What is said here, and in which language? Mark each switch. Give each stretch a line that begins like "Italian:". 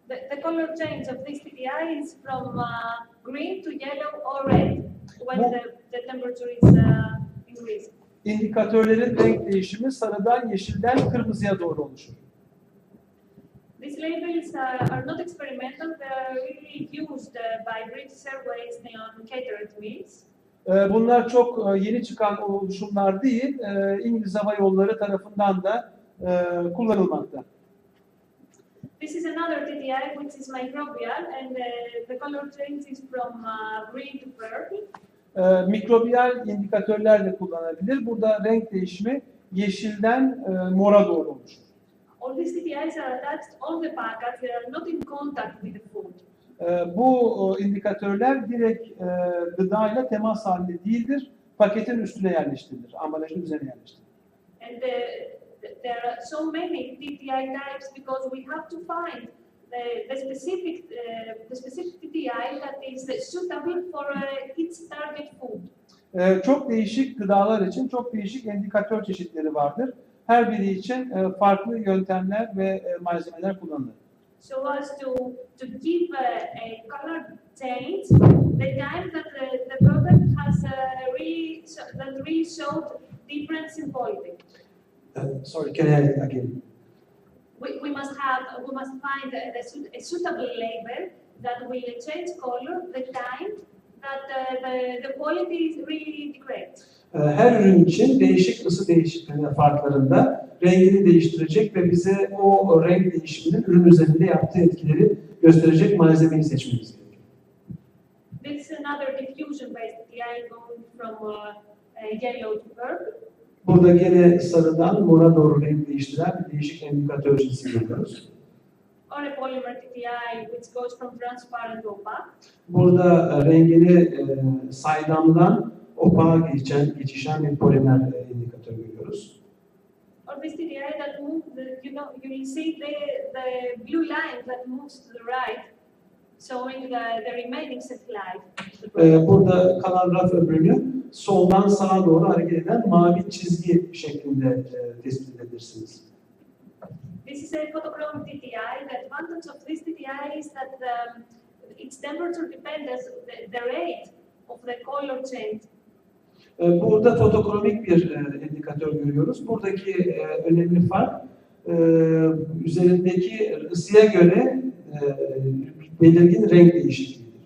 English: The color change of this TTI is from green to yellow or red when the temperature is increasing.
Turkish: İndikatörlerin renk değişimi sarıdan yeşilden kırmızıya doğru oluşur.
English: These labels are not experimental. They are really used by British Airways on catered meals.
Turkish: Bunlar çok yeni çıkan oluşumlar değil, İngiliz Hava Yolları tarafından da kullanılmakta.
English: This is another TTI which is microbial and the color change is from green to purple.
Turkish: Mikrobiyal indikatörler de kullanılabilir. Burada renk değişimi yeşilden mora doğru oluşur.
English: All these TTIs are attached on the package, they are not in contact with the food.
Turkish: Bu indikatörler direkt gıdayla temas halinde değildir. Paketin üstüne yerleştirilir, ambalajın üzerine yerleştirilir.
English: And there are so many TTI types because we have to find the specific TTI that is suitable for its target food.
Turkish: Çok değişik gıdalar için çok değişik indikatör çeşitleri vardır. Her biri için farklı yöntemler ve malzemeler kullanılır.
English: So as to give a color change, the time that the product has really showed difference in quality. Sorry, can I add again? We must find a suitable label that will change color the time that the quality is really degrades.
Turkish: Her ürün için değişik ısı değişikliği farklarında rengini değiştirecek ve bize o renk değişiminin ürün üzerinde yaptığı etkileri gösterecek malzemeyi seçmemiz gerekiyor.
English: This is another diffusion-based TTI going from yellow to purple.
Turkish: Burada gene sarıdan mora doğru renk değiştiren bir değişik indikatör cinsi görüyoruz.
English: Or a polymer TTI which goes from transparent to opaque.
Turkish: Burada rengini saydamdan opağa geçişen bir polimer indikatör görüyoruz.
English: Or this TTI that moves, you will see the blue line that moves to the right, showing the remaining shelf life.
Turkish: Burada kalan raf ömrünü soldan sağa doğru hareket eden mavi çizgi şeklinde tespit edebilirsiniz.
English: This is a photochromic TTI. The advantage of this TTI is that its temperature depends the rate of the color change.
Turkish: Burada fotokromik bir indikatör görüyoruz. Buradaki önemli fark üzerindeki ısıya göre belirgin renk değişikliğidir.